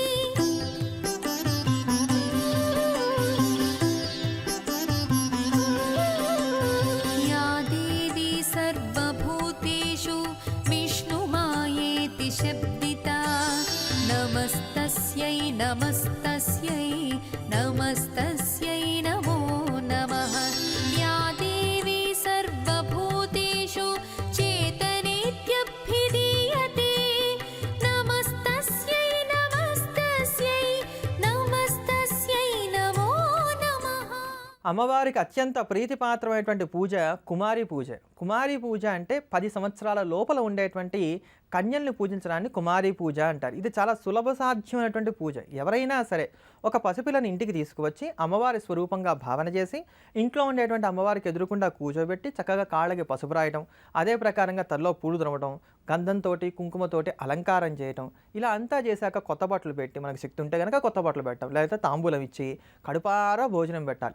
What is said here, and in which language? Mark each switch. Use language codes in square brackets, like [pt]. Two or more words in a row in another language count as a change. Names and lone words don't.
[sa] या देवी सर्वभूतेषु विष्णुमायेति शब्दिता नमस्तस्यै नमस्तस्यै नमस्तस्यै नमो नमः। या देवी सर्वभूतेषु चेतनेत्यभिधीयते नमस्तस्यै नमस्तस्यै नमस्तस्यै नमो नमः। [te] అమ్మవారికి అత్యంత ప్రీతిపాత్రమైనటువంటి పూజ కుమారి పూజ. కుమారి పూజ అంటే 10 సంవత్సరాల లోపల ఉండేటువంటి కన్యల్ని పూజించడాన్ని కుమారి పూజ అంటారు. ఇది చాలా సులభ సాధ్యమైనటువంటి పూజ. ఎవరైనా సరే ఒక పసిపిల్లని ఇంటికి తీసుకువచ్చి అమ్మవారి స్వరూపంగా భావన చేసి ఇంట్లో ఉండేటువంటి అమ్మవారికి ఎదురుకుండా కూర్చోబెట్టి చక్కగా కాళ్ళకి పసుపు రాయడం, అదే ప్రకారంగా తల్లో పూలు దురవడం, గంధంతోటి కుంకుమతోటి అలంకారం చేయటం, ఇలా అంతా చేశాక కొత్త బట్టలు పెట్టి మనకు శక్తి ఉంటే కనుక కొత్త బట్టలు పెట్టడం, లేకపోతే తాంబూలం ఇచ్చి కడుపారా భోజనం పెట్టాలి.